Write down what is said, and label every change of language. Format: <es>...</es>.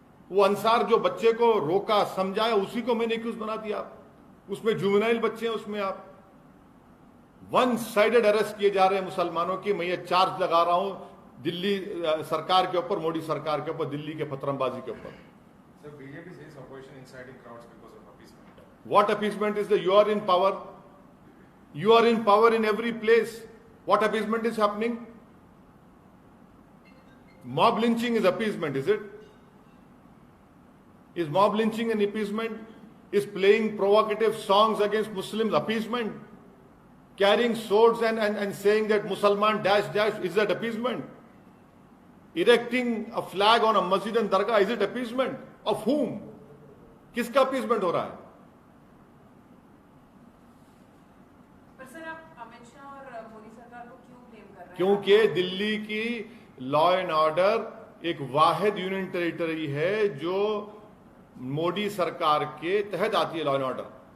<hi>वो अंसार जो बच्चे को रोका समझाया, उसी को मैंने एक्यूज बना दिया आप। उसमें जुवेनाइल बच्चे हैं, उसमें आप वन साइडेड अरेस्ट किए जा रहे हैं मुसलमानों की। मैं ये चार्ज लगा रहा हूं दिल्ली सरकार के ऊपर, मोदी सरकार के ऊपर, दिल्ली के पत्रंबाजी के ऊपर।</hi> <en>BJP says opposition inciting crowds because of appeasement. What appeasement is the? You are in power. You are in power in every place. What appeasement is happening? Mob lynching is appeasement, is it? Is mob lynching an appeasement? is playing provocative songs against Muslims, appeasement, carrying swords and saying that Musalman dash dash, is that appeasement? Erecting a flag on a masjid and dargah, is it appeasement? Of whom?</en> <hi>किसका appeasement हो रहा है? पर sir आप अमित शाह और मोदी सरकार को क्यों ब्लेम कर रहे हैं? क्योंकि दिल्ली की लॉ एंड ऑर्डर एक वाहिद यूनियन टेरिटरी है जो मोदी सरकार के तहत आती है, लॉ एंड ऑर्डर।</hi>